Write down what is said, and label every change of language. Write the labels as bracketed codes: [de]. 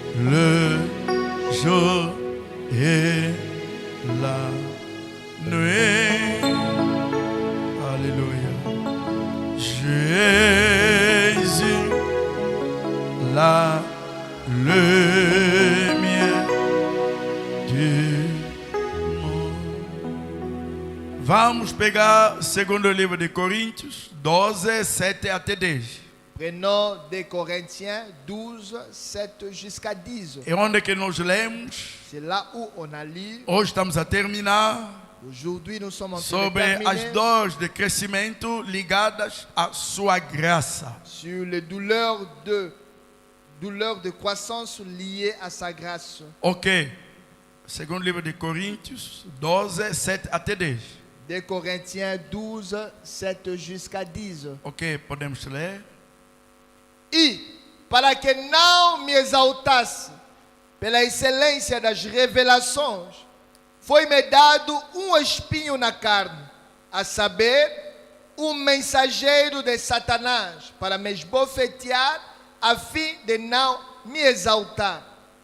[fr] le jour et la nuit. Alléluia. Jésus, la lumière du monde. [pt] Vamos pegar o segundo livro de Coríntios 12, 7 até 10. [fr] Prenons 2 Corinthiens 12, 7 jusqu'à 10. [pt] E onde que nós lemos? [fr] C'est là où on a lu. [pt] Hoje estamos a terminar [fr] Aujourd'hui, nous sommes en train de [pt] sobre as [fr] terminer [pt] dores de crescimento ligadas à sua graça. [fr] sur les douleurs de croissance liées à sa grâce. Ok. [pt] Segundo livro de Coríntios 12, 7 até 10. [fr] 2 Corinthiens 12, 7 jusqu'à 10. [pt] Ok, podemos ler? E, para que não me exaltasse pela excelência das revelações, foi-me dado espinho na carne, a saber, mensageiro de Satanás, para me esbofetear, a fim de não me exaltar.